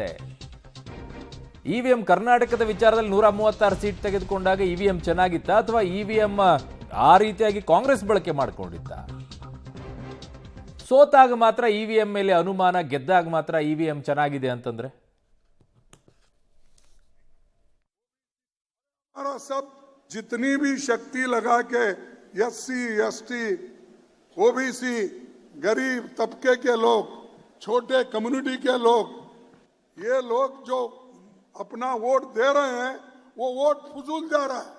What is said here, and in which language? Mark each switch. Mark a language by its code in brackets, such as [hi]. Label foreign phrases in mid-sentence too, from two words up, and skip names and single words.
[kn] ಇವಿಎಂ ಕರ್ನಾಟಕದ ವಿಚಾರದಲ್ಲಿ 136 ಸೀಟ್ ತೆಗೆದುಕೊಂಡಾಗ ಇವಿಎಂ ಚೆನ್ನಾಗಿತ್ತ ಅಥವಾ ಇವಿಎಂ ಆ ರೀತಿಯಾಗಿ ಕಾಂಗ್ರೆಸ್ ಬಳಕೆ ಮಾಡ್ಕೊಂಡಿತ್ತ? ಸೋತಾಗ ಮಾತ್ರ ಇವಿಎಂ ಮೇಲೆ ಅನುಮಾನ, ಗೆದ್ದಾಗ ಮಾತ್ರ ಇವಿಎಂ ಚೆನ್ನಾಗಿದೆ ಅಂತಂದ್ರೆ [hi] सब जितनी भी शक्ति लगा के एससी एसटी ओबीसी गरीब तबके के लोग, छोटे कम्युनिटी के लोग, ये लोग जो अपना वोट दे रहे हैं वो वोट फजूल जा रहा है.